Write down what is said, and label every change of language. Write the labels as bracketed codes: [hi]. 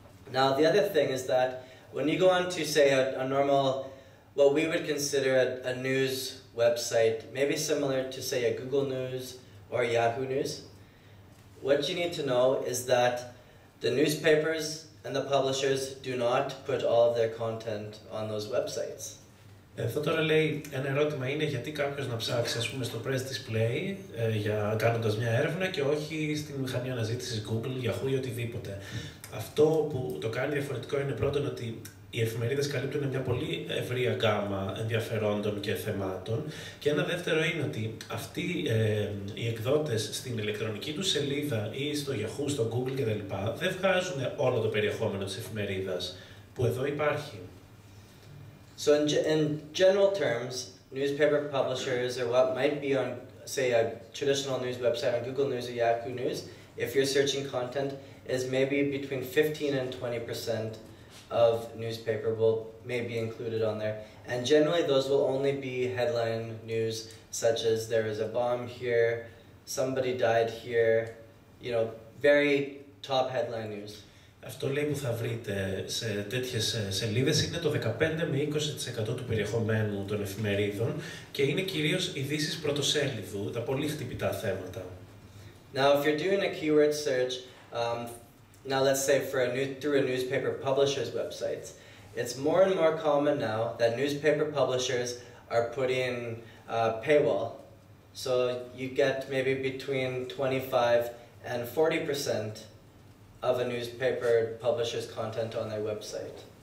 [en] Now, the other thing is that when you go on to, say, a normal, what we would consider a news website, maybe similar to, say, a Google News or Yahoo News, what you need to know is that the newspapers and the publishers do not put all of their content on those websites. [el] Αυτό τώρα λέει, ένα ερώτημα είναι γιατί κάποιος να ψάξει ας πούμε στο PressDisplay κάνοντας μια έρευνα και όχι στην μηχανή αναζήτησης Google, Yahoo ή οτιδήποτε. Αυτό που το κάνει διαφορετικό είναι πρώτον ότι οι εφημερίδες καλύπτουν μια πολύ ευρεία γκάμα ενδιαφερόντων και θεμάτων και ένα δεύτερο είναι ότι αυτοί οι εκδότες στην ηλεκτρονική τους σελίδα ή στο Yahoo, στο Google κτλ. Δεν βγάζουν όλο το περιεχόμενο της εφημερίδας που εδώ υπάρχει. [en] So in general terms, newspaper publishers or what might be on, say, a traditional news website on Google News or Yahoo News, if you're searching content, is maybe between 15 and 20% of newspaper may be included on there. And generally those will only be headline news, such as there is a bomb here, somebody died here, you know, very top headline news. [el] Αυτό λέει που θα βρείτε σε τέτοιες σελίδες είναι το 15 με 20% του περιεχομένου των εφημερίδων και είναι κυρίως ειδήσεις πρωτοσέλιδου, τα πολύ χτυπητά θέματα. [en] Now, if you're doing a keyword search, now let's say through a newspaper publisher's website, it's more and more common now that newspaper publishers are putting paywall. So you get maybe between 25 and 40% of a newspaper publisher's content on their website.